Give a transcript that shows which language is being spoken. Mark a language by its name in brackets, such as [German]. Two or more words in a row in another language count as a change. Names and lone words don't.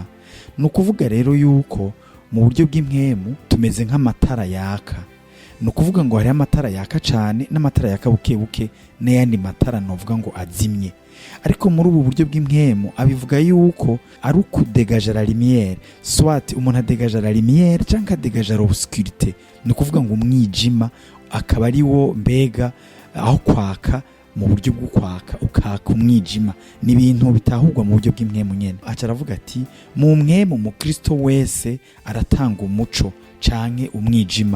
[Rundi] Nukuvuga rero yuko mu buryo bw'impwemu tumeze nk'amatara yaka. Nukuvuga ngo hari amatara yaka cane n'amatara yaka bukebuke n'ayandi matara novuga ngo azimye. Ariko muri ubu buryo bw'impwemu abivuga yuko ari ukudegaja [French] la lumière, [Rundi] soit umuntu adegaja la lumière canke adegaja [French] l'obscurité. [Rundi] Nukuvuga ngo umwijima akaba ari wo mbega aho kwaka, mu buryo bwo kwaka ukaka umwijima. Ni ibintu bitahurwa mu buryo bw'impwemu nyene. Aca aravuga ati, mu mpwemu mu Kristo wese aratanga umuco canke umwijima.